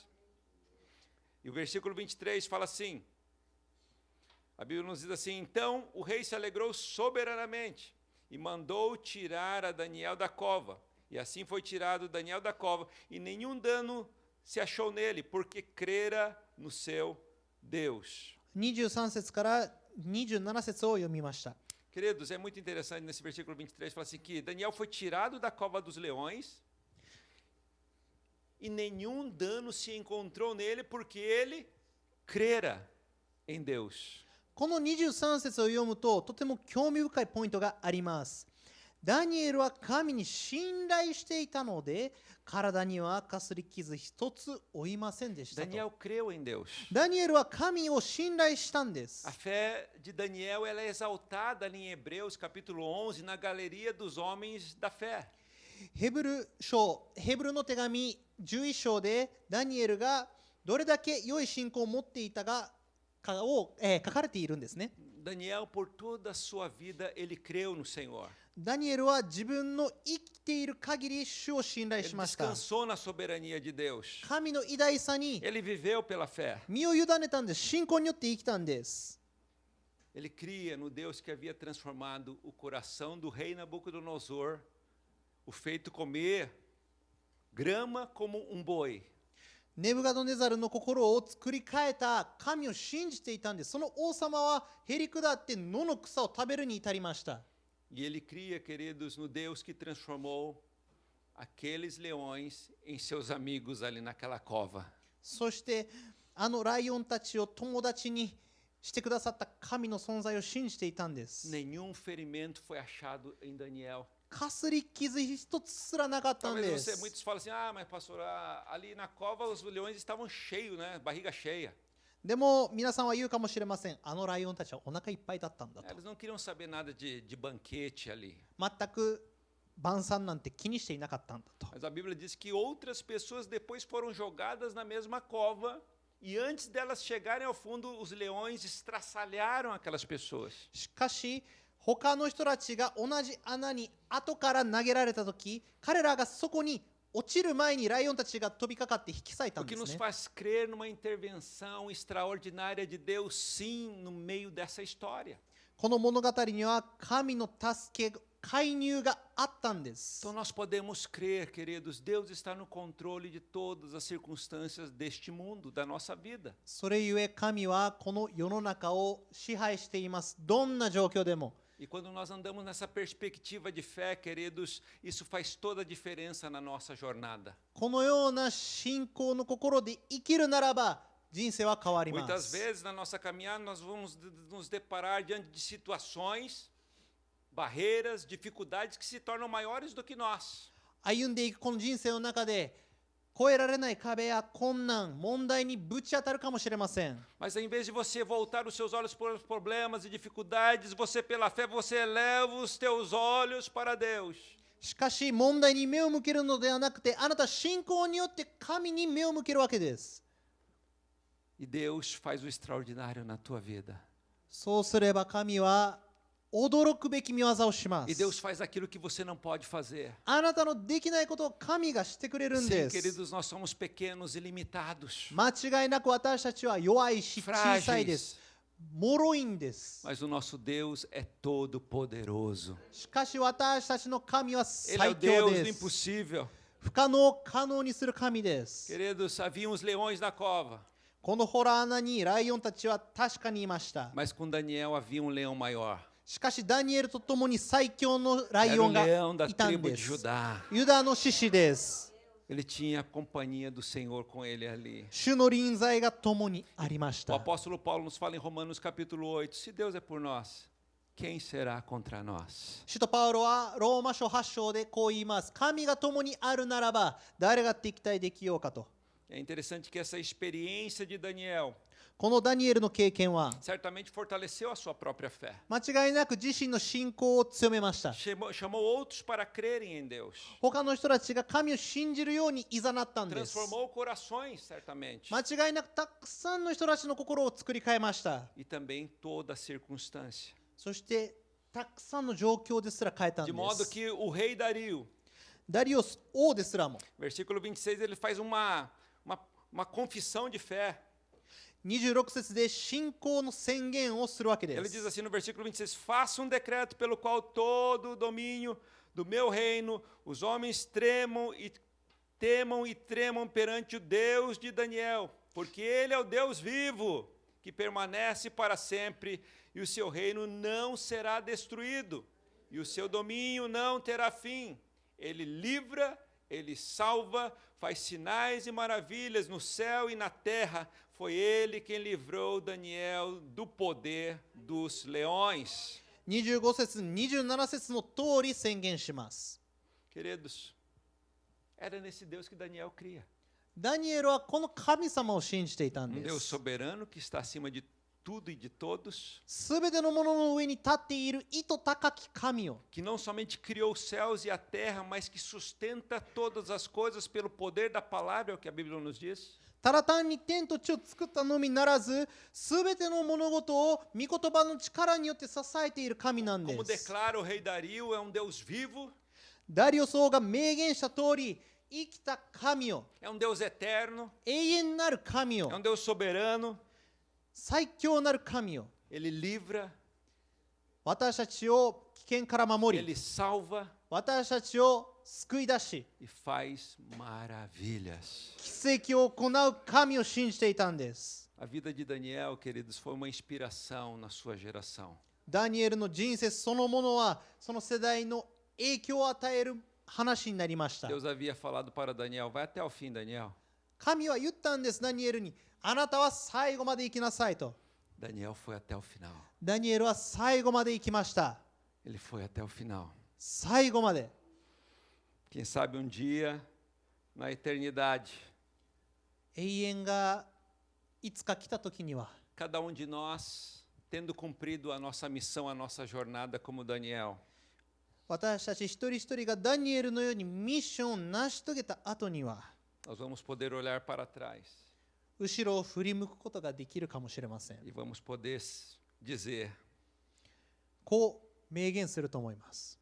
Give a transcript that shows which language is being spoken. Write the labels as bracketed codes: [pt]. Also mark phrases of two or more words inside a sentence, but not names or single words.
[pt] E o versículo 23 fala assim, a Bíblia nos diz assim: então o rei se alegrou soberanamente e mandou tirar a Daniel da cova. E assim foi tirado Daniel da cova, e nenhum dano se achou nele, porque crera no seu Deus. [ja] う。23節から27節を読みました。 [pt] Queridos, é muito interessante nesse versículo 23, fala assim que Daniel foi tirado da cova dos leões, e nenhum dano se encontrou nele, porque ele crera em Deus. [ja] この23節を読むと、とても興味深いポイントがあります。ダニエルは神に信頼していたので、体にはかすり傷一つ負いませんでしたと。 [pt] Daniel creu em Deus. [ja] ダニエルは神を信頼したんです [pt] A。fé de Daniel ela é exaltada ali em Hebreus capítulo 11, na galeria dos homens da fé. [ja] ヘブルの手紙11章でダニエルがどれだけ良い信仰を持っていたかを、書かれているんですね。 [pt] Daniel, por toda a sua vida, ele creu no Senhor. [ja] ダニエルは自分の生きている限り主を信頼 [pt] Ele [ja] しました。 [pt] descansou na soberania de Deus. [ja] 神の偉大さに [pt] Ele viveu pela fé. [ja] 身を委ねたんです。信仰によって生きたんです。 [pt] Ele cria no Deus que havia transformado o coração do rei Nabucodonosor, o feito comer grama como um boi. [ja] ネブカドネザルの心を作り変えた神を信じていたんです。その王様はへりくだって野の草を食べるに至りました。 [pt] E ele cria, queridos, no Deus que transformou aqueles leões em seus amigos ali naquela cova. [ja] そしてあのライオンたちを友達にしてくださった神の存在を信じていたんです。 [pt] Nenhum ferimento foi achado em Daniel. [ja] かすり傷一つすらなかったん [pt] Talvez [ja] で [pt] você, [ja] す。 [pt] muitos falam assim, ah, mas pastor, ali na cova os leões estavam cheios, né? Barriga cheia. [ja] でも皆さんは言うかもしれません。あのライオンたちはお腹いっぱいだったんだと。 [pt] Eles não queriam saber nada de banquete ali. [ja] 全く晩餐なんて気にしていなかったんだと。 [pt] Mas a Bíblia diz que outras pessoas depois foram jogadas na mesma cova, e antes delas chegarem ao fundo, os leões estraçalharam aquelas pessoas. [ja] しかし他の人たちが同じ穴に後から投げられた時、彼らがそこに落ちる前にライオンたちが飛びかかって引き裂いた [pt] O [ja] ん [pt] que [ja] です [pt] nos [ja] ね。 [pt] faz crer numa intervenção extraordinária de Deus, sim, no meio dessa história. [ja] この物語には神の助け介入があったんです。 [pt] Então nós podemos crer, queridos, Deus está no controle de todas as circunstâncias deste mundo, da nossa vida. [ja] それゆえ神はこの世の中を支配しています。どんな状況でも。 [pt] E quando nós andamos nessa perspectiva de fé, queridos, isso faz toda a diferença na nossa jornada. [ja] このような信仰の心で生きるならば、 人生は変わりま [pt] Muitas [ja] す。 [pt] vezes na nossa caminhada nós vamos nos deparar diante de situações, barreiras, dificuldades que se tornam maiores do que nós. [ja] 歩んでいくこの人生の中で越えられない壁や困難、問題にぶち当たるかもしれません。 [pt] Mas em vez de você voltar os seus olhos para os problemas e dificuldades, você pela fé você eleva os teus olhos para Deus. [ja] しかし問題に目を向けるのではなくて、あなたは信仰によって神に目を向けるわけです。 [pt] E Deus faz o extraordinário na tua vida. [ja] そうすれば神は驚くべき見業をしま [pt] E [ja] す。 [pt] Deus faz aquilo que você não pode fazer. [ja] あなたのできないことを神がしてくれるん [pt] Sim, [ja] です。 [pt] queridos, nós somos pequenos e limitados, [ja] 間違いなく私たちは弱いし小さいで [pt] frágeis, [ja] す。脆いんです。 [pt] mas o nosso Deus é todo poderoso. [ja] しかし私たちの神は [pt] Ele é o [ja] 最強 [pt] Deus [ja] で [pt] do [ja] す。 [pt] impossível. [ja] 不可能を可能にする神です。 [pt] Queridos, havia uns leões na cova, [ja] この洞穴にライオンたちは確かにいました。 [pt] mas com Daniel havia um leão maior. [ja] しかしダニエルと共に最強のライ [pt] Era [ja] オ [pt] o [ja] ンが [pt] leão da [ja] いたん [pt] tribo [ja] で [pt] de [ja] す。 [pt] Judá. [ja] ユダの獅子です。 [pt] Ele tinha a companhia do Senhor com ele ali. [ja] 主の臨在が共にありまし [pt] O [ja] た。 [pt] apóstolo Paulo nos fala em Romanos capítulo 8, se Deus é por nós, quem será contra nós? [ja] 使徒パウロはローマ書8章でこう言います。神が共にあるならば誰が敵対できようかと。 [pt] É interessante que essa experiência de Daniel [ja] このダニエルの経験は [pt] certamente fortaleceu a sua própria fé. [ja] 間違いなく自身の信仰を強めました。 [pt] Chamou outros para crerem em Deus. [ja] 他の人たちが神を信じるように誘ったんです。 [pt] Transformou corações, certamente. [ja] 間違いなくたくさんの人たちの心を作り変えました。 [pt] E também toda a circunstância. [ja] そしてたくさんの状況ですら変えたん [pt] De [ja] で [pt] modo [ja] す。 [pt] que o rei Dario, [ja] ダリオス王ですらも [pt] versículo 26, ele faz uma confissão de fé. [ja] 26 節で信仰の宣言をするわけで [pt] Ele diz [ja] す。 [pt] assim no versículo 26, faça um decreto pelo qual todo o domínio do meu reino, os homens temam e tremam perante o Deus de Daniel, porque ele é o Deus vivo, que permanece para sempre, e o seu reino não será destruído, e o seu domínio não terá fim. Ele livra, ele salva, faz sinais e maravilhas no céu e na terra. Foi ele quem livrou Daniel do poder dos leões. [ja] 25 節、27節の通り宣言します。 [pt] Queridos, era nesse Deus que Daniel cria. [ja] ダニエルはこの神様を信じていたん [pt] Um [ja] で [pt] Deus [ja] す。 [pt] soberano que está acima de tudo e de todos, [ja] すべてのものの上に立っている意図高き神を、 [pt] que não somente criou os céus e a terra, mas que sustenta todas as coisas pelo poder da palavra, é o que a Bíblia nos diz. [ja] ただ単に天と地を作ったのみならず、すべての物事を御言葉の力によって支えている神なんで [pt] Como [ja] す。 [pt] declara o rei Dario, é um Deus vivo, [ja] ダリオス王が明言した通り、生きた神を、 [pt] é um Deus eterno, [ja] 永遠なる神 [pt] é [ja] を、 [pt] um Deus soberano. [ja] 最強なる神を、 [pt] Ele livra, [ja] 私たちを危険から守り、 [pt] ele salva [ja] 私たちを救い出し、 [pt] e faz maravilhas. [ja] 奇跡を行う神を信じていたんです。 [pt] A vida de Daniel, queridos, foi uma inspiração na sua geração. [ja] ダニエルの人生そのものは、その世代の影響を与える話になりました。 [pt] Deus havia falado para Daniel, vai até o fim, Daniel. [ja] 神は言ったんです、ダニエルに。あなたは最後まで行きなさいと。 [pt] Daniel foi até o final. [ja] ダニエルは最後まで行きました。 [pt] Ele foi até o final. [ja] 最後まで。 [pt] Quem sabe um dia, na eternidade, [ja] 永遠がいつか来た時には、 [pt] cada um de nós, tendo cumprido a nossa missão, a nossa jornada como Daniel, [ja] 私たち一人一人がダニエルのようにミッションを成し遂げた後には、 [pt] nós vamos poder olhar para trás [ja] 後ろを振り向くことができるかもしれません。 [pt] e vamos poder dizer, [ja] こう明言すると思います。